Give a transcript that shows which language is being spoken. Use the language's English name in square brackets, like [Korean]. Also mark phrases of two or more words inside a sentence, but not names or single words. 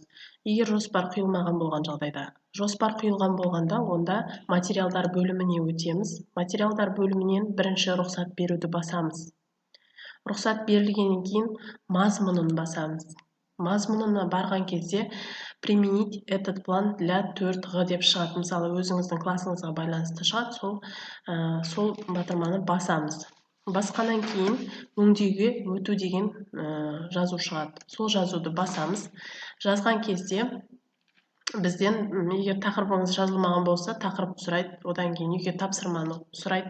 [Kazakh] Егер жоспар құйылмаған болған жағдайда, жоспар құйылған болғанда, онда материалдар бөліміне өтеміз. Материалдар бөлімінен бірінші рұқсат беруді басамыз. Рұқсат берілгеннен кейін мазмұнын басамыз. Мазмұнына барған кезде [Russian] применить этот план для 4Г [Kazakh] деп шығады. Мысалы, өзіңіздің классыңызға байланысты шығады, сол батырманы басамыз. Басқаннан кейін өңдеуге өту деген жазу шығады. Сол жазуды басамыз. Жазған кезде бізден, егер тақырыбыңыз жазылмаған болса, тақырып сұрайды, одан кейін үйге тапсырманы сұрайды.